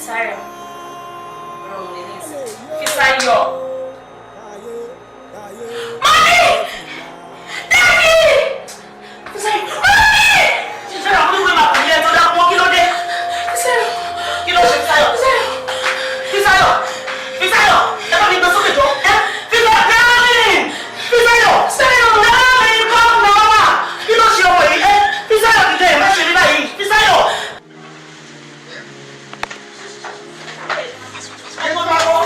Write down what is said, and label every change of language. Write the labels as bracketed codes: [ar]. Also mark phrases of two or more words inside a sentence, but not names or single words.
[yo] Fisayo Fisayo Mami! Daddy! Fisayo Mami! Ṣé àwọn oníwèé máa pè é tó dá pọ́n kí ló dé? Fisayo Kí ló ṣe Fisayo? Fisayo! Fisayo! Ẹ bá mi gbé sókè jọ. Fisayo darling! Fisayo! [en] Darling come now! [yo] Kí ló ṣe ọmọ yìí? Fisayo dìde ẹ̀ má ṣe rí báyìí. Fisayo! Ẹ kọ́ máa wọ.